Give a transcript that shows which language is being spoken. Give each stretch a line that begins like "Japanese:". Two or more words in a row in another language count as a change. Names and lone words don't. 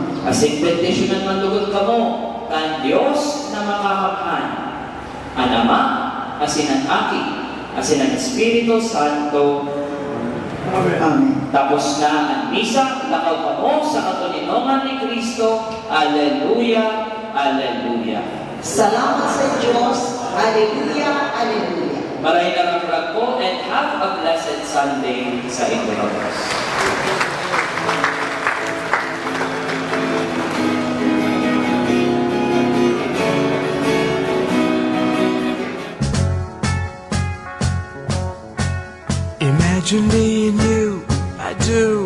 Bikol: Asin bendisyonan man lugod ka mo, kan Diyos na makakaphan, ang Ama, asin ang Aki, asin ang Espiritu Santo. Amen. Tapos na ang misa, lakaw pa mo sa katuninongan ni Kristo. Alleluia, Alleluia. Salamat sa Diyos. Alleluia, Alleluia. Maray na ang po
English: and have a blessed Sunday
Bikol: sa Indologos.
English: Imagine me and you, I do.